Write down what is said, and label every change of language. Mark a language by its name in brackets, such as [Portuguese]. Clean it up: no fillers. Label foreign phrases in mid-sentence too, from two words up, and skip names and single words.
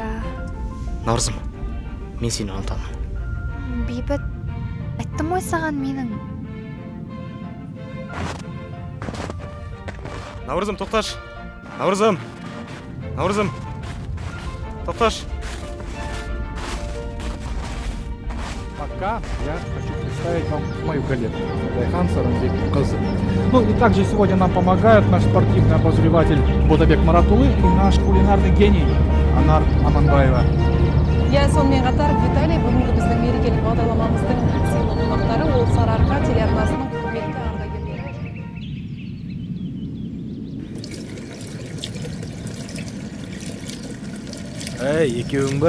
[Kazakh] Наурызым, мен сені ұнатамын. Бейбіт, айттым ғой саған менің. Наурызым, тоқташ. Наурызым. Тоқташ. [Russian] Пока я хочу представить вам мою коллегу, Айхан Саранбек Кызы. Ну и также сегодня нам помогает наш спортивный обозреватель Бодабек Маратулы и наш кулинарный гений Анар Аманбаева. [Kazakh] Я сонымен қатар Виталий бүгінгі біздің мерекелік бағдарламамыздың сыйлы қонақтары ол Сарыарқа телеарнасының құрметті ардагерлері. Екеуің ба?